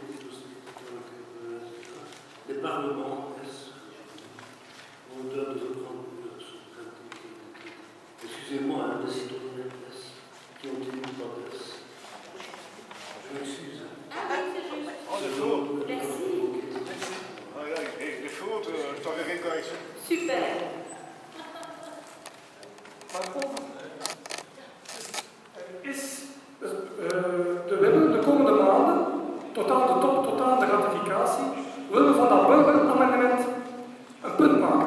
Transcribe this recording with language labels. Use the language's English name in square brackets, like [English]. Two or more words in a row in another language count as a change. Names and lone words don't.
[French] Les parlements, on doit nous apprendre, excusez-moi, des citoyens qui ont été mis par place. Je m'excuse. Ah oui, c'est juste. Oh, de jour. Merci. [Dutch] Ik voel het, toch geen correctie. Super. We willen de komende maanden, tot aan de top, tot aan de ratificatie, willen we van dat burgeramendement een punt maken.